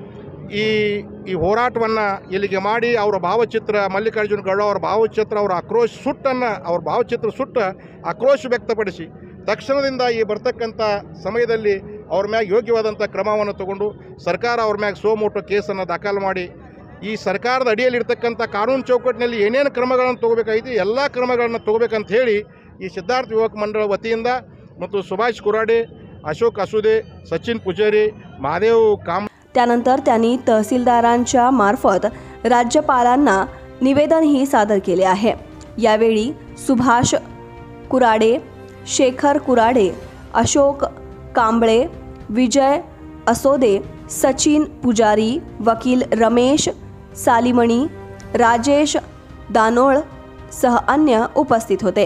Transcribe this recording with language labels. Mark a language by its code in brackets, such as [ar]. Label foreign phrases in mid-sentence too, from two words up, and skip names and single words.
[kn] ಈ ಹೋರಾಟವನ್ನು ಇಲ್ಲಿಗೆ ಮಾಡಿ ಅವರ ಭಾವಚಿತ್ರ ಮಲ್ಲಿಕಾರ್ಜುನ ಗೌಡ ಅವರ ಭಾವಚಿತ್ರ ಅವರ ಆಕ್ರೋಶ ಸುಟ್ಟನ್ನು ಅವ್ರ ಭಾವಚಿತ್ರ ಸುಟ್ಟ ಆಕ್ರೋಶ ವ್ಯಕ್ತಪಡಿಸಿ ತಕ್ಷಣದಿಂದ ಈ ಬರ್ತಕ್ಕಂಥ ಸಮಯದಲ್ಲಿ ಅವ್ರ ಮ್ಯಾಗ ಯೋಗ್ಯವಾದಂಥ ಕ್ರಮವನ್ನು ತಗೊಂಡು ಸರ್ಕಾರ ಅವ್ರ ಮ್ಯಾಗ ಸೋಮೋಟೋ ಕೇಸನ್ನು ದಾಖಲು ಮಾಡಿ ಈ ಸರ್ಕಾರದ ಅಡಿಯಲ್ಲಿರ್ತಕ್ಕಂಥ ಕಾನೂನು ಚೌಕಟ್ಟಿನಲ್ಲಿ ಏನೇನು ಕ್ರಮಗಳನ್ನು ತಗೋಬೇಕಾಗಿತ್ತು ಎಲ್ಲ ಕ್ರಮಗಳನ್ನು ತಗೋಬೇಕಂತ ಹೇಳಿ ಈ ಸಿದ್ಧಾರ್ಥ ಯುವಕ ಮಂಡಳ ವತಿಯಿಂದ ಮತ್ತು सुभाष कुराडे, अशोक असुदे, सचिन पुजारी, महादेव काम [mr] त्यानंतर त्यांनी तहसीलदारांच्या मार्फत राज्यपालांना निवेदनही सादर केले आहे। यावेळी सुभाष कुराडे, शेखर कुराडे, अशोक कांबळे, विजय असोदे, सचिन पुजारी, वकील रमेश सालीमणी, राजेश दानोळ सह अन्य उपस्थित होते।